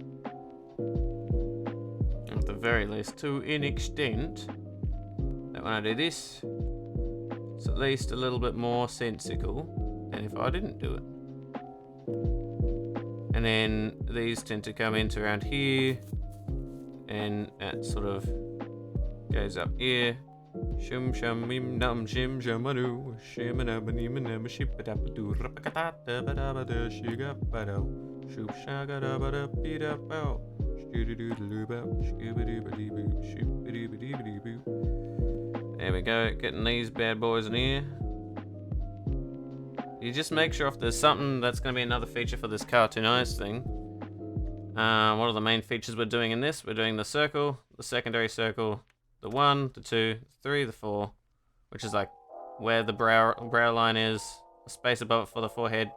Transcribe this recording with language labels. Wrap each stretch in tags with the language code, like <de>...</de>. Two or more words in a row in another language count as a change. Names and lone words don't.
<en>At the very least, to an extent, that when I do this, it's at least a little bit more sensical than if I didn't do it. And then these tend to come into around here, and that sort of goes up here. Shum shum mim dum shim shamanu shim anabanimanam shipadapadu rapakata badabada shigapado shoop shagadabada pida bow shoodoodlooba shoobidoobadiboo shoobidoobadiboo. There we go, getting these bad boys in here. You just make sure if there's something that's going to be another feature for this cartoon eyes thing. What are the main features we're doing in this? We're doing the circle, the secondary circle, the 1, the 2, the 3, the 4, which is like where the brow line is, the space above it for the forehead.</en>